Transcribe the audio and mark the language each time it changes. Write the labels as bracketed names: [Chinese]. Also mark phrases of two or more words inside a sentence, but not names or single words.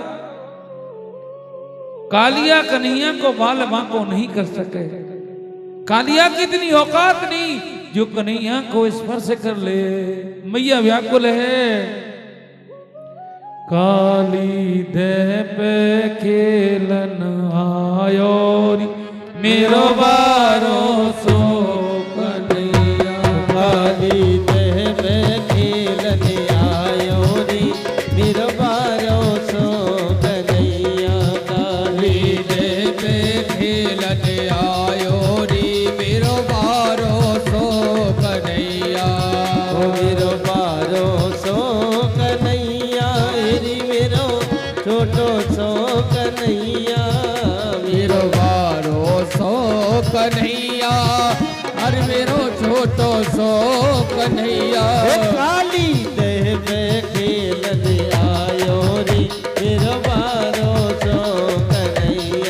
[Hindi] कालिया कन्हैया को बाल बांको नहीं कर सके। कालिया की इतनी औकात नहीं जो कन्हैया को स्पर्श कर ले। मैया व्याकुल है। [Braj] काली देह पे खेलन आयो री मेरो बारो सो कन्हैया। काली देह पे खेलन आयो री मेरो बारो सो कन्हैया। काली देह पे खेलन आयो री मेरो बारो सो कन्हैया। ओ मेरो बारो सो कन्हैया, री मेरो छोटो सो कन्हैया। मेरो बारो सो कन्हैया, अरे मेरो छोटो सो कन्हैया। काली देह पे खेलन आयो री मेरो बारो सो कन्हैया।